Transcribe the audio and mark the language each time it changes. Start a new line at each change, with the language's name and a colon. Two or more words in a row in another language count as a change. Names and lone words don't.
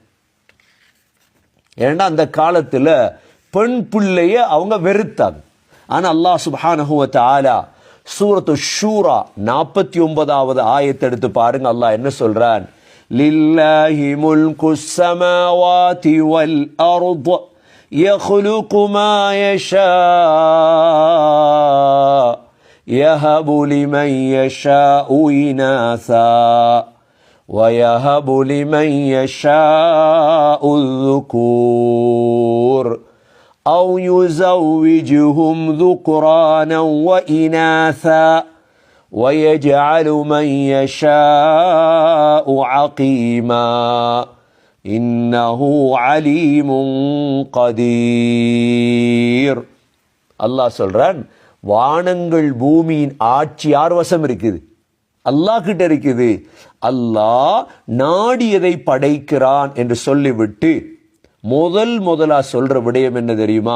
Tamil: ஏன்னா அந்த காலத்துல பெண் பிள்ளைய அவங்க வெறுத்தாங்க. ஆனா அல்லாஹ்
Arabic: سبحانه وتعالى
Tamil: சூரத்து ஷூரா 49வது ஆயத்தை எடுத்து பாருங்க. அல்லாஹ் என்ன சொல்றான்?
Arabic: لله ملك السماوات والأرض يخلق ما يشاء يهب لمن يشاء إناثا ويهب لمن يشاء الذكور أو يزوجهم ذكرانا وإناثا ويجعل من يشاء عقيما إنه عليم قدير.
Tamil: அல்லாஹ் சொல்றான், வானங்கள் பூமியின் ஆட்சி யார் வசம் இருக்குது? அல்லாஹ் கிட்ட இருக்குது. அல்லாஹ் நாடியதை படைக்கிறான் என்று சொல்லிவிட்டு முதலா சொல்ற விடயம் என்ன தெரியுமா?